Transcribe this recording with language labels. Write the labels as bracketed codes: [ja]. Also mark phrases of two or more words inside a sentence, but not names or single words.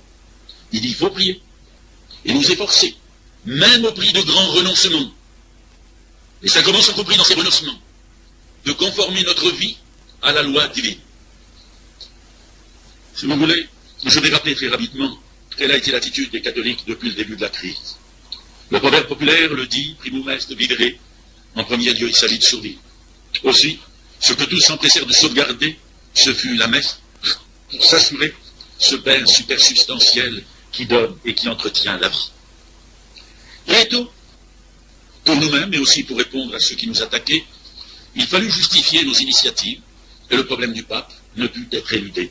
[fr] Il dit qu'il faut prier et nous efforcer, même au prix de grands renoncements. Les sacrements sont compris dans ces renoncements, de conformer notre vie à la loi divine. Si vous voulez, je vais rappeler très rapidement quelle a été l'attitude des catholiques depuis le début de la crise. Le proverbe populaire le dit, [la] primum est vivere, [fr] en premier lieu il s'agit de survivre. Aussi, ce que tous s'empressèrent de sauvegarder, ce fut la messe, pour s'assurer ce bien supersubstantiel qui donne et qui entretient la vie. Très tôt, pour nous-mêmes, mais aussi pour répondre à ceux qui nous attaquaient, il fallut justifier nos initiatives, et le problème du pape ne put être éludé.